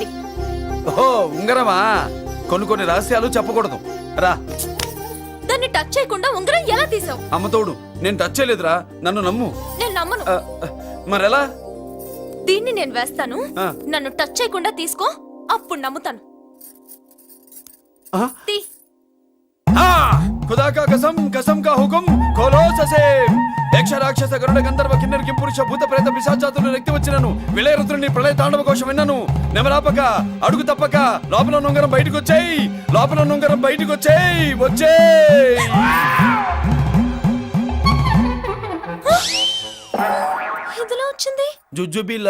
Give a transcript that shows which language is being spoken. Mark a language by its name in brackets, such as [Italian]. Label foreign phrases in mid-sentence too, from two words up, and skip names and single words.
[Telugu] ఓహో ఉంగరమా? కొన్ని రహస్యాలు చెప్పకూడదు. రా. దాన్ని టచ్ చేయకుండా ఉంగరం ఎలా తీసావు? అమ్మతోడు నేను టచ్ చేయలేదురా, నన్ను నమ్ము. నేను నమ్మను. మరెలా? దీన్ని నేను వేస్తాను, ఆ. నన్ను టచ్ చేయకుండా తీసుకో, అప్పుడు నమ్ముతాను. ఆ? తీ. [Hindi] खुदा का कसम का हुकुम खोलो ससे [Telugu] యక్ష రాక్షస గరుడ గంధర్వ కిన్నెర కింపురుష భూత ప్రేత పిశాచాతులు వ్యక్తి వచ్చినను విలయ రుద్రుని ప్రళయ తాండవ కోశం విన్నాను. నెమరాపక అడుగు తప్పక లోపల నుంగరం బయటకు వచ్చేయి, లోపల నుంగరం బయటకు వచ్చేయి, వచ్చేయ్. ఇందులో వచ్చింది